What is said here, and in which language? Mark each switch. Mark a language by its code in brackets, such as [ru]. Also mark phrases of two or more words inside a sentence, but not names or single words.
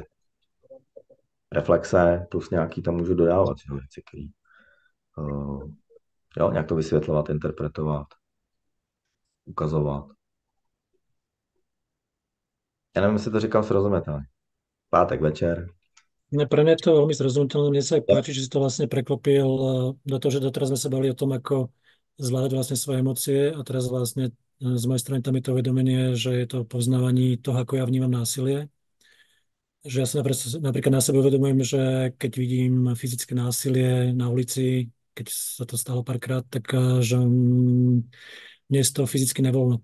[cs] Reflexe plus nějaký tam můžu dodávat, že jo, věci, které jo, nějak to vysvětlovat, interpretovat, ukazovat. Já nevím, jestli to říkal srozumitelně. Pátek večer. [sk] Pre mňa je to veľmi zrozumiteľné. Mne sa aj páči, že si to vlastne preklopil do toho, že doteraz sme sa bavili o tom, ako zvládať vlastne svoje emócie a teraz vlastne z mojej strany tam je to uvedomenie, že je to poznávaní toho, ako ja vnímam násilie. Že ja sa napríklad na sebe uvedomujem, že keď vidím fyzické násilie na ulici, keď sa to stalo párkrát, tak že mne je z toho fyzicky nevoľno.